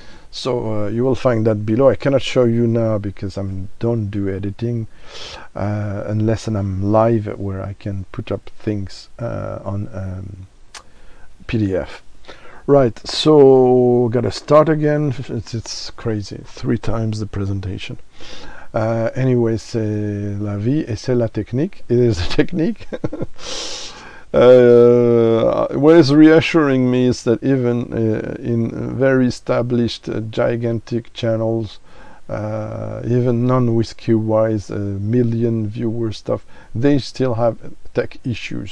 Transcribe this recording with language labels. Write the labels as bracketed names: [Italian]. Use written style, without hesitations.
[English] So you will find that below. I cannot show you now because I don't do editing unless I'm live, where I can put up things on PDF. Right, so gotta start again. It's crazy, 3 times the presentation. [French] Anyway, c'est la vie et c'est la technique. [English] It is a technique. What is reassuring me is that even in very established gigantic channels, even non-whiskey wise, million viewer stuff, they still have tech issues.